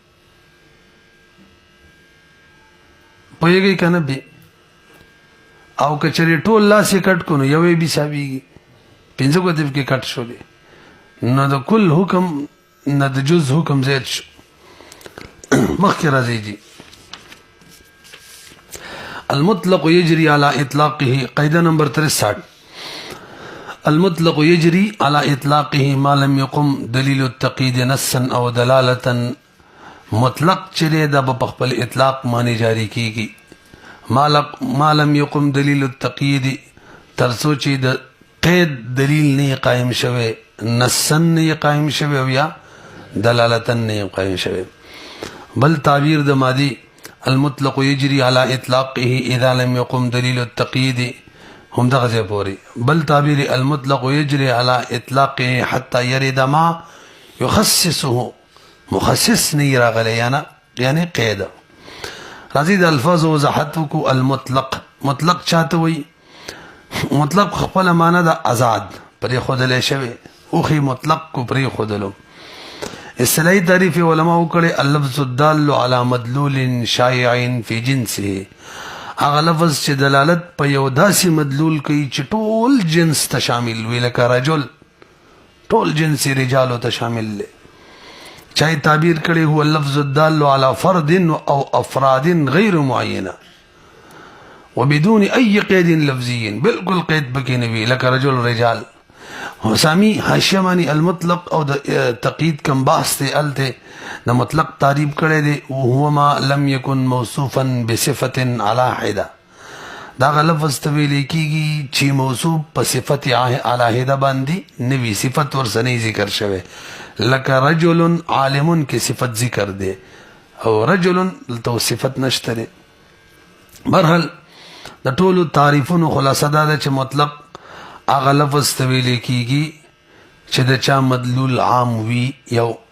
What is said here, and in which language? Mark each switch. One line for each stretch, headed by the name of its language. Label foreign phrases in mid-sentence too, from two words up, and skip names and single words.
Pashto: پوهېږئ که نه بې او که چېرې ټول لاس یې کټ کړو نو یو یې به حسابېږي 5 ګوتې پکې کټ شولې نو د کل حکم نه د جز حکم زیات شو. مخکې راځي جي
Arabic: المطلق یجری علی اطلاقه
Pashto: قاعده نمبر 63
Arabic: المطلق یجری علی اطلاقه ما لم يقم دلیل التقیید نصا او دلالتا
Pashto: مطلق چره دا په خپل اطلاق معنی جاری کیږي
Arabic: ما لم يقم دلیل التقیید
Pashto: ترڅو چې د قید دلیل نه قائم شوه نصا نه قائم شوه او یا دلالتا نه قائم شوه. بل تعبیر د ماضی
Arabic: المطلق یجری علی اطلاقه اذا لم يقم دلیل التقیید
Pashto: هم دغه ځای پورې بل تعبیر
Arabic: المطلق یجری علی اطلاقه حتى يرد ما يخصصه
Pashto: مخصص نه راغلی یعنی قید راځي د الفاظ وضاحت کو. المطلق مطلق چاته وي مطلق خپل معنی د آزاد پرې خودلې شوی او خي مطلق کو پرې خودلو اصطلاحي تعریف علماء وکړي
Arabic: اللفظ الدال على مدلول شائع فی جنسه
Pashto: هغه لفظ چې دلالت په یو داسې مدلول کوي چې ټول جنس ته شامل وي لکه رجل ټول جنس رجالو ته شامل دی چای تعبیر کړي
Arabic: هو اللفظ الدال على فرد او افراد غیر معینه وبدون اي قید لفظي
Pashto: بالکل قید پکې نه وي لکه رجل رجال حسامی حاشیه باندې المطلق او د تقیید کم بحث ته الته د مطلق تعریف کړي دی
Arabic: هو ما لم يكن موصوفا بصفه على حده
Pashto: دا لفظ ته ویل کیږي چې موصوف په صفت
Arabic: على حده
Pashto: باندې نوی صفت ورسنه ذکر شوی لکه
Arabic: رجل عالم
Pashto: کې صفت ذکر دی او رجل تو صفت نشته برحال د ټولو تعریفونو خلاصه دا ده چې مطلق هغه لفظ ته ویل کیږي چې د چا مدلول عام وي یو